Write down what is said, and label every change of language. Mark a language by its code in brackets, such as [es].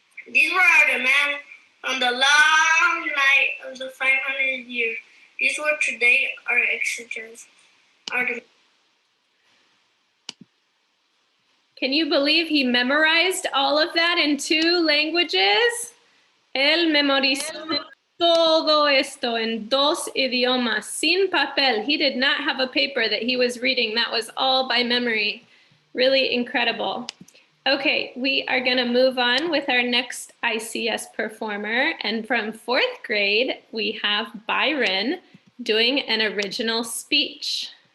[en] These were our demands on the long night of the 500 years. These were today our exigencies. Can you believe he memorized all of that in 2 languages? [es] Él memorizó todo esto en 2 idiomas, sin papel. [en] He did not have a paper that he was reading. That was all by memory. Really incredible. Okay, we are going to move on with our next ICS performer. And from 4th grade, we have Byron doing an original speech.